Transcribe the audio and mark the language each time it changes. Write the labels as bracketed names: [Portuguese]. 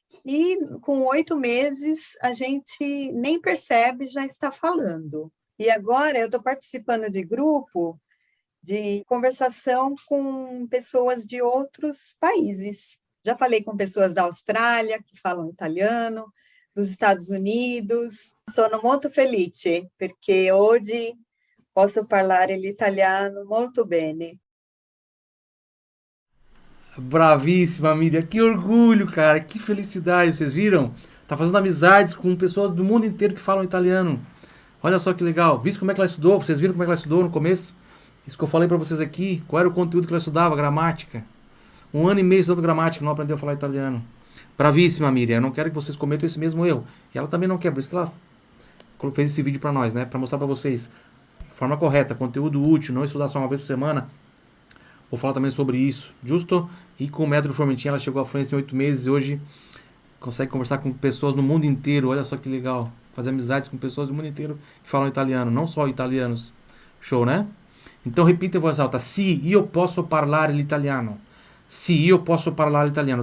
[Portuguese] E com 8 meses, a gente nem percebe, já está falando. E agora eu estou participando de grupo de conversação com pessoas de outros países. Já falei com pessoas da Austrália, que falam italiano, dos Estados Unidos. [Italian] Sono molto felice, perché oggi posso parlare l'italiano molto bene. [Portuguese] Bravíssima, Miriam. Que orgulho, cara. Que felicidade. Vocês viram? Tá fazendo amizades com pessoas do mundo inteiro que falam italiano. Olha só que legal. Visto como é que ela estudou? Vocês viram como é que ela estudou no começo? Isso que eu falei pra vocês aqui. Qual era o conteúdo que ela estudava? Gramática. 1 ano e meio estudando gramática, não aprendeu a falar italiano. Bravíssima, Miriam. Eu não quero que vocês cometam esse mesmo erro. E ela também não quer. Por isso que ela fez esse vídeo pra nós, né? Pra mostrar pra vocês. Forma correta, conteúdo útil, não estudar só uma vez por semana. Vou falar também sobre isso. Justo? E com o método Formentin, ela chegou à fluência em 8 meses e hoje consegue conversar com pessoas no mundo inteiro. Olha só que legal. Fazer amizades com pessoas do mundo inteiro que falam italiano, não só italianos. Show, né? Então repita em voz alta. [Italian] Sì, io posso parlare l'italiano. Sì, io posso parlare l'italiano.